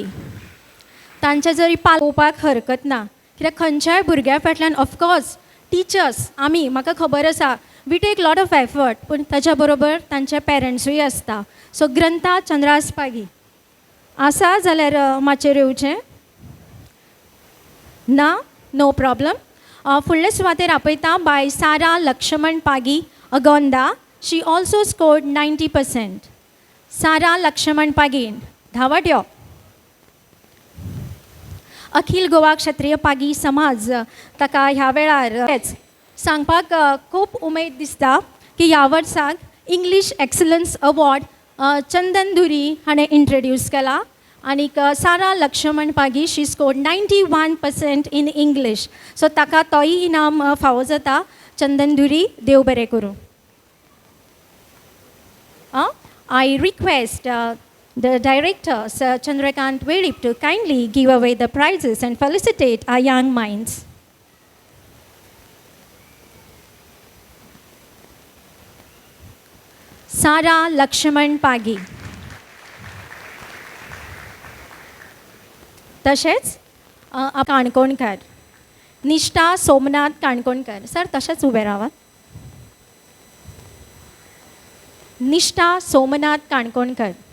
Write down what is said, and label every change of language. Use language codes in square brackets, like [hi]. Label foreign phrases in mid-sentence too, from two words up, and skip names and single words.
[kok] तांचे जरी पालोवपाक हरकत ना, कित्याक खंयच्याय भुरग्या फाटल्यान [en] of course teachers [kok] आमी म्हाका खबर आसा [en] we take lot of effort, [kok] पूण ताच्या बरोबर तांचे पेरंट्सूय आसता. सो ग्रंथा चंद्रहास पागी आसा जाल्यार माचेर येवचें ना. [en] no problem. [kok] फुडले सुवातेर आपयता बाय सारा लक्ष्मण पागी अगोंदा. [en] she also scored 90%. [kok] सारा लक्ष्मण पागी धांवट यो. अखिल गोवा क्षत्रिय पागी समाज ताका ह्या वेळार सांगपाक खूब उमेद दिसता की ह्या वर्साक [en] English excellence award [kok] चंदन धुरी हाणें इंट्रोड्यूस केला. [en] आनीक सारा लक्ष्मण पागी she scored 91% in English. [kok] सो ताका तोय इनाम फावो जाता. चंदन धुरी देव बरें करूं. [en] I request the director, Sir Chandrakant Vedip, to kindly give away the prizes and felicitate our young minds. Sara Lakshman Pagi. [kok] तशेंच काणकोणकार निष्ठा सोमनाथ काणकोणकर. सर तशेंच उबे रावात. निष्ठा सोमनाथ काणकोणकर.